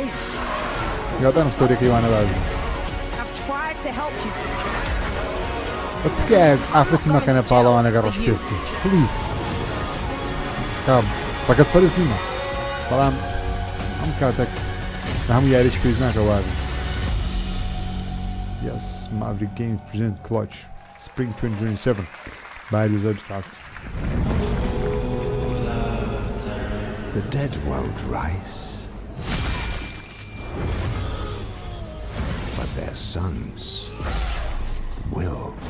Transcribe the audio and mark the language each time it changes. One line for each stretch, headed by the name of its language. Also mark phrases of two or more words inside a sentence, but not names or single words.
Central Kurdish: یادانم ستۆریەکەی وانە باش بەس تکایە ئافرەتی مەکەنە پاڵەوانەگە ڕۆژپێستی پلیز بە کەس پەرست نیمە بەڵام ئەم کاتێک لە هەموو یاریش پێویست ناکە وابی.
English: Yes, Maverick Games present Clutch Spring 2027 by User Craft. The dead won't rise, but their sons will.